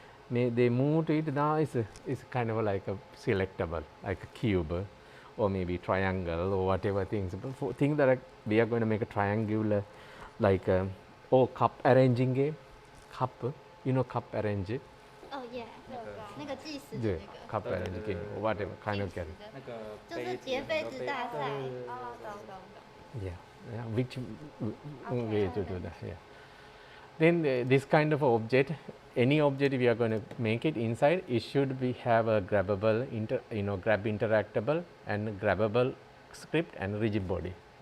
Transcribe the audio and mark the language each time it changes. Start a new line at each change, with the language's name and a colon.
English: They move to it now, it's kind of like a selectable, like a cube or maybe triangle or whatever things. But for things that we are going to make a triangular, like cup arranging game, cup, you know cup arrange? Oh yeah，
Chinese: 那个计时的
English: Yeah,
Chinese: 那个。
English: cup arrange game or whatever kind of game.
Chinese: 那个就是叠杯子大赛。哦，懂懂懂。
English: Yeah, which way to do that? Yeah. Then this kind of object, any object we are going to make it inside, it should have a grabbable, grab interactable and grabbable script and rigid body.